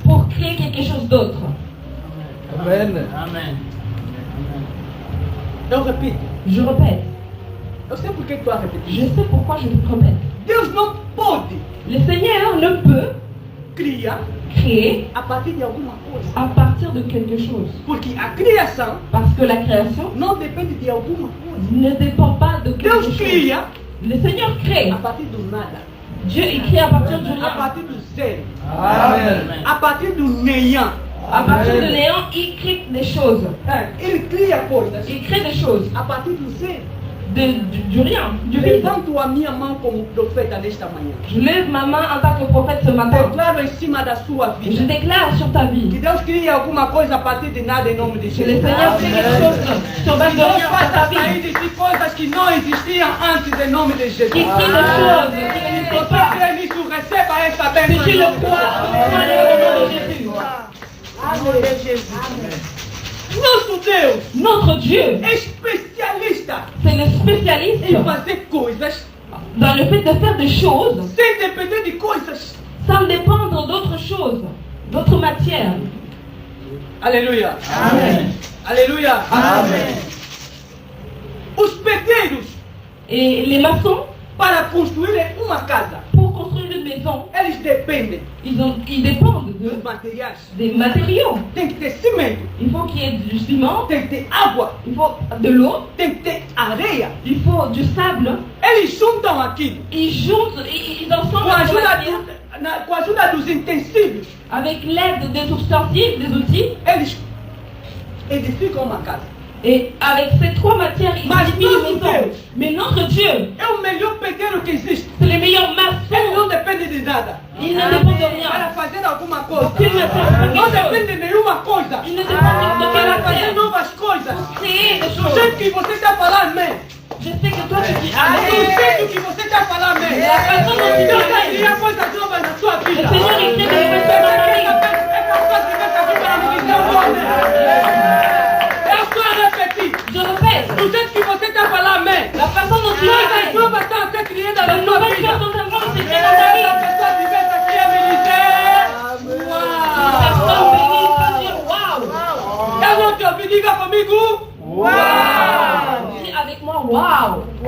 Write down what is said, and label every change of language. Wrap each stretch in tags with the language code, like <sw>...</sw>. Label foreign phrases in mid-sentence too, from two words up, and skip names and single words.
<fr>pour créer quelque chose d'autre.</fr> <pt>Eu repito,</pt> <fr>Je répète.</fr> <pt>eu sei por que estou a repetir.</pt> <fr>Je sais pourquoi je le répète.</fr> <pt>Deus não pode</pt> <fr>Le Seigneur ne peut</fr> <pt>criar</pt> <fr>créer</fr> <pt>a partir de alguma coisa.</pt> <fr>à partir de quelque chose.</fr> <pt>Porque a criação</pt> <fr>Parce que la création</fr> <pt>não depende de alguma coisa.</pt> <fr>ne dépend pas de quelque</fr> <pt>Deus</pt> <fr>chose.</fr> <pt>cria</pt> <fr>Le Seigneur crée.</fr> <pt>a partir do nada,</pt> <fr>Dieu il crée à partir du</fr> <pt>a</pt> <fr>néant.</fr> <pt>partir do zero,</pt> <fr>Amen.</fr> <pt>a partir do néant.</pt> <fr>À partir de néant, il crée des choses.</fr> <pt>Ele cria coisas</pt> <fr>Il crée des choses.</fr> <pt>a partir do zero.</pt> <fr>Du rien, du vide.</fr> <pt>Levanto a minha mão como profeta nesta manhã.</pt> <fr>Je lève ma main en tant que prophète ce matin.</fr> <pt>Declaro em cima da sua</pt> <fr>Et je</fr> <pt>vida</pt> <fr>déclare sur ta</fr> <pt>que</pt> <fr>vie</fr> <pt>Deus cria alguma coisa a partir de nada em nome de</pt> <fr>que le</fr> <pt>Jesus.</pt> <fr>Seigneur fait quelque chose sur base de</fr> <pt>Deus</pt> <fr>rien dans ta</fr> <pt>faça</pt> <fr>vie.</fr> <pt>sair de si coisas que não existiam antes em nome de Jesus.</pt> <fr>Qui crée des choses qui n'existaient</fr> <pt>Você</pt> <fr>pas.</fr> <pt>crê nisso, receba essa</pt> <fr>Si</fr> <pt>bênção.</pt> <fr>tu le crois, crois-le au nom de Jésus.</fr> <pt>Em nome de Jesus. Nosso Deus</pt> <fr>Notre Dieu,</fr> <pt>é especialista</pt> <fr>c'est le spécialiste</fr> <pt>em fazer coisas</pt> <fr>dans le fait de faire des choses</fr> <pt>sem depender de coisas.</pt> <fr>sans dépendre d'autres choses, d'autres matières.</fr> <pt>Aleluia.</pt> <fr>Amen.</fr> <pt>Aleluia.</pt> <fr>Amen.</fr> <pt>Os pedreiros,</pt> <fr>Et les maçons,</fr> <pt>para construírem uma casa,</pt> <fr>pour construire une maison,</fr> <pt>eles dependem</pt> <fr>ils dépendent</fr> <pt>dos materiais.</pt> <fr>des matériaux.</fr> <pt>Tem que ter cimento,</pt> <fr>Il faut qu'il y ait du ciment,</fr> <pt>tem que ter água,</pt> <fr>il faut de l'eau,</fr> <pt>tem que ter areia.</pt> <fr>il faut du sable.</fr> <pt>Eles juntam aquilo</pt> <fr>Ils juntent, ils ensemble</fr> <pt>com a ajuda dos utensílios.</pt> <fr>avec l'aide des ustensiles, des outils,</fr> <pt>Eles edificam uma casa.</pt> <fr>et avec ces trois matières, ils Mais édifient notre une maison. Dieu. Mais notre Dieu,</fr> <pt>É o melhor pedreiro que existe.</pt> <fr>c'est le meilleur</fr> <pt>Ele</pt> <fr>maçon.</fr> <pt>não depende de nada.</pt> <fr>Il ne dépend de</fr> <pt>Para</pt> <fr>rien.</fr> <pt>fazer alguma coisa.</pt> <fr>Aucune matière.</fr> <pt>Não depende de nenhuma coisa.</pt> <fr>Il ne dépend de quelle</fr> <pt>Para fazer</pt> <fr>matière.</fr> <pt>novas coisas.</pt> <fr>Créer des</fr> <pt>Do</pt> <fr>choses.</fr> <pt>jeito que você está falando, amém.</pt> <fr>Je sais que toi tu dis</fr> <pt>Do</pt> <fr>Amen.</fr> <pt>jeito que você está falando, amém.</pt> <fr>La façon dont tu</fr> <pt>Deus</pt> <fr>dis</fr> <pt>vai</pt> <fr>Amen.</fr> <pt>criar coisas novas na sua</pt> <fr>Le</fr> <pt>vida.</pt> <fr>Seigneur il crée des nouvelles choses dans ta vie.</fr> <pt>É capaz de essa vida não me dizer o nome. É só repetir.</pt> <fr>Je répète,</fr> <pt>Do jeito que você está falando, amém.</pt> <fr>la façon dont tu dis</fr> <pt>Coisas</pt> <fr>Amen.</fr> <pt>novas estão a ser criadas</pt> <fr>De</fr> <pt>na sua</pt> <fr>nouvelles</fr> <pt>vida.</pt> <fr>choses sont en train de se créer dans ta</fr> <pt>A</pt> <fr>vie.</fr> <pt>pessoa tivesse aqui a me dizer,</pt> <fr>Une personne bénie peut dire waouh.</fr> <pt>eu não te ouvi, diga comigo.</pt> <fr>Dis avec moi waouh.</fr>